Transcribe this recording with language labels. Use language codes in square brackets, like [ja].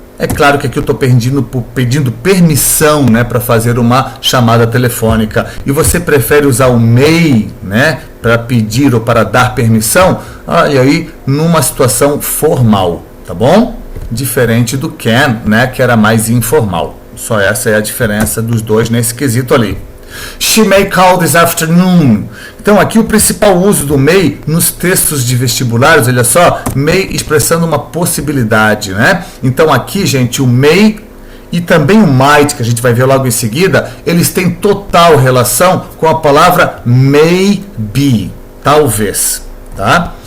[pt] É claro que aqui eu estou pedindo permissão, né, para fazer uma chamada telefônica. E você prefere usar o may, né, para pedir ou para dar permissão? Olha aí, numa situação formal, tá bom? Diferente do can, né, que era mais informal. Só essa é a diferença dos dois nesse quesito ali. [en] She may call this afternoon. [pt] Então aqui o principal uso do may nos textos de vestibulares, olha só, may expressando uma possibilidade, né? Então aqui, gente, o may e também o might, que a gente vai ver logo em seguida, eles têm total relação com a palavra may be, talvez, tá?